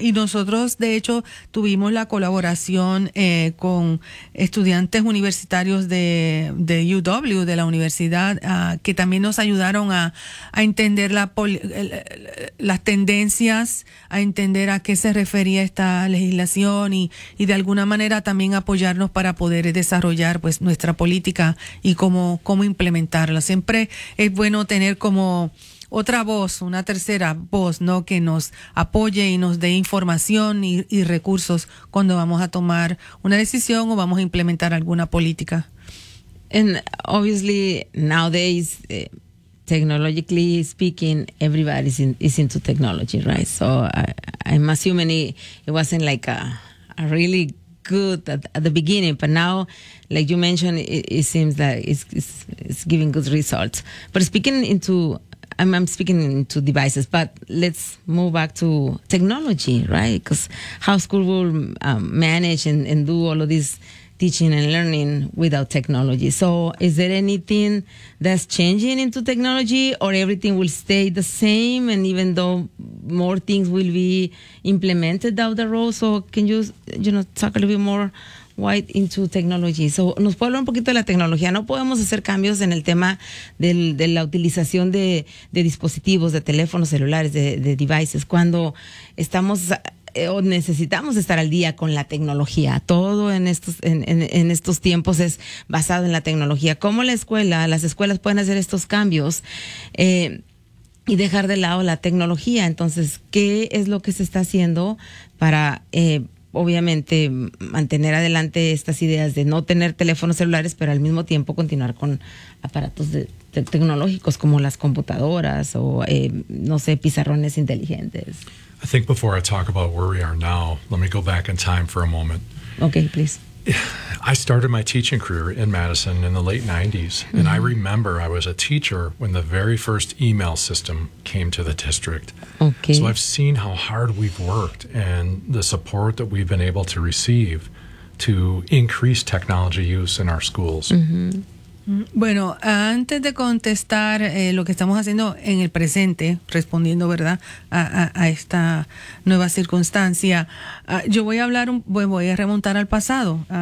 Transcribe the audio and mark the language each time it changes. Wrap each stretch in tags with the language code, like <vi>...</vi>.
<es>Y nosotros, de hecho, tuvimos la colaboración con estudiantes universitarios de UW, de la universidad, que también nos ayudaron a entender las tendencias, a entender a qué se refería esta legislación y de alguna manera también apoyarnos para poder desarrollar pues nuestra política y cómo implementarla. Siempre es bueno tener como otra voz, una tercera voz, ¿no?, que nos apoye y nos dé información y recursos cuando vamos a tomar una decisión o vamos a implementar alguna política.</es> <en>And obviously nowadays, technologically speaking, everybody is into technology, right? So I'm assuming it wasn't like a really good at the beginning, but now, like you mentioned, it seems that it's giving good results. But I'm speaking into devices, but let's move back to technology, right? Because how school will manage and do all of this teaching and learning without technology? So is there anything that's changing into technology, or everything will stay the same, and even though more things will be implemented down the road? So can you talk a little bit more wide into technology?</en> <es>So nos puede hablar un poquito de la tecnología. No podemos hacer cambios en el tema de la utilización de dispositivos, de teléfonos celulares, de devices, cuando estamos o necesitamos estar al día con la tecnología. Todo en estos tiempos es basado en la tecnología. ¿Cómo las escuelas pueden hacer estos cambios y dejar de lado la tecnología? Entonces, ¿qué es lo que se está haciendo para obviamente mantener adelante estas ideas de no tener teléfonos celulares, pero al mismo tiempo continuar con aparatos tecnológicos como las computadoras o no sé, pizarrones inteligentes?</es> <en>I think before I talk about where we are now, let me go back in time for a moment. Okay, please. I started my teaching career in Madison in the late 90s, mm-hmm. and I remember I was a teacher when the very first email system came to the district. Okay. So I've seen how hard we've worked and the support that we've been able to receive to increase technology use in our schools. Mm-hmm.</en> <es>Bueno, antes de contestar lo que estamos haciendo en el presente, respondiendo, ¿verdad?, a esta nueva circunstancia, yo voy a hablar, voy a remontar al pasado.</es>